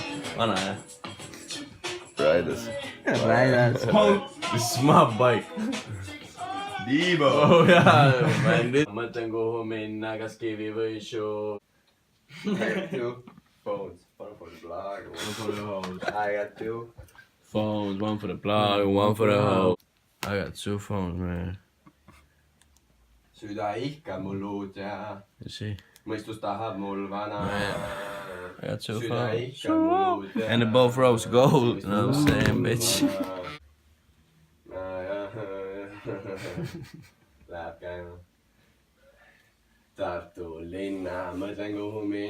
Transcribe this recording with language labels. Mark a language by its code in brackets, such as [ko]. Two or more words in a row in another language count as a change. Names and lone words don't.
[et] Vana, jah. Riders. Riders. [en] This is my bike. [et] Diibo. Oh jaa, ma mõtlen kuhu minna, kas kivi või show. [en] I got 2 phones, one for the blog, one for the hoes. I got 2 phones, one for the blog, one for the hoe. I got 2 phones, man. [et] Süda ihka mul uud ja mõistus tahab mul vana. [en] I got 2 [et] Süda [en] phones. [et] ihka mul uud ja [en] And they're both rose gold, you know what I'm saying, bitch. [et] Läheb käima. Tartu linna, mõtlen kuhu minna.